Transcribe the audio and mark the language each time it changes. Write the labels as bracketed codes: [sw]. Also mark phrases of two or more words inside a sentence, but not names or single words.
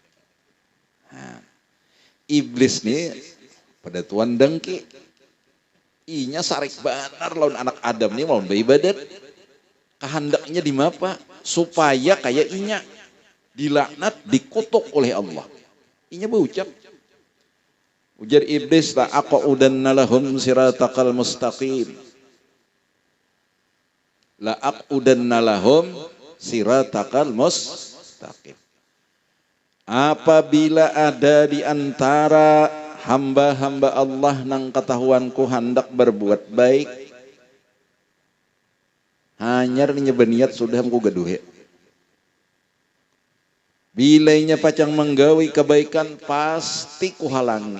[bjn] Nah, iblis nih pada tuan dengki. Inya sarik benar lawan anak Adam nih lawan beribadat. Kehendaknya di mapa supaya kayak inya dilaknat, dikutuk oleh Allah. Inya berucap. Ujar iblis [ar] لأقعدن لهم صراطك المستقيم. لأقعدن لهم صراطك المستقيم. [bjn] Apabila ada di antara hamba-hamba Allah nang ketahuanku hendak berbuat baik, hanyar nyebeniat sudah ku gaduhe. Bilainya pacang menggawi kebaikan pasti ku halangi.